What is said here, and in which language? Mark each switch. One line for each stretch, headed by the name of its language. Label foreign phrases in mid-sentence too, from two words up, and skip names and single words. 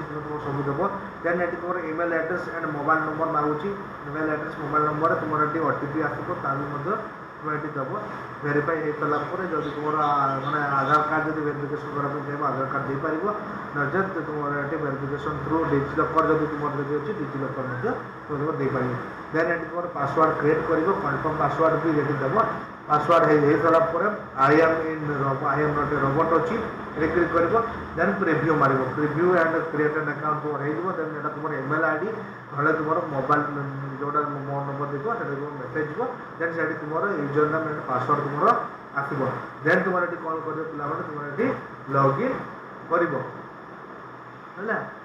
Odia: ତୁମେ ତୁମର ସବୁ ଦେବ ଦେନ୍ ଏଠି ତୁମର
English: email address and mobile number
Odia: ମାଗୁଛି
English: email address mobile numberରେ
Odia: ତୁମର ଏଠି OTP ଆସିବ ତା ବି ମଧ୍ୟ ତୁମେ ଏଠି ଦେବ ଭେରିଫାଇ ହେଇସାରିଲା ପରେ ଯଦି ତୁମର ମାନେ ଆଧାର କାର୍ଡ଼ ଯଦି ଭେରିଫିକେସନ୍ କରିବା ପାଇଁ ଚାହିଁବ ଆଧାର କାର୍ଡ଼ ଦେଇପାରିବ ନଚେତ୍ ତୁମର ଏଠି
English: verification through DigiLocker
Odia: ଯଦି ତୁମର ଯଦି ଅଛି ଡିଜିଲକର୍ ମଧ୍ୟ ତୁମେ ଦେଇପାରିବ ଦେନ୍ ଏଠି ତୁମର
English: password create
Odia: କରିବ
English: confirm password
Odia: ବି ଏଠି ଦେବ ପାସୱାର୍ଡ଼ ହେଇସାରିଲା ପରେ
English: I am not a robot
Odia: ଅଛି ଏଠି କ୍ଲିକ୍ କରିବ
English: then preview
Odia: ମାରିବ
English: preview and create an account
Odia: ତୁମର ହେଇଯିବ ଦେନ୍ ଏଇଟା ତୁମର
English: email ID
Odia: ନହେଲେ ତୁମର ମୋବାଇଲ୍ ଯେଉଁଟା ମୋ ନମ୍ବର ଦେଇଥିବ ସେଇଟା ତୁମର ମେସେଜ୍ ଯିବ ଦେନ୍ ସେଠି ତୁମର
English: user name and password
Odia: ତୁମର ଆସିବ ଦେନ୍ ତୁମର ଏଠି କ'ଣ କରିବ ପିଲାମାନେ ତୁମର ଏଠି ଲଗ୍ଇନ୍ କରିବ ହେଲା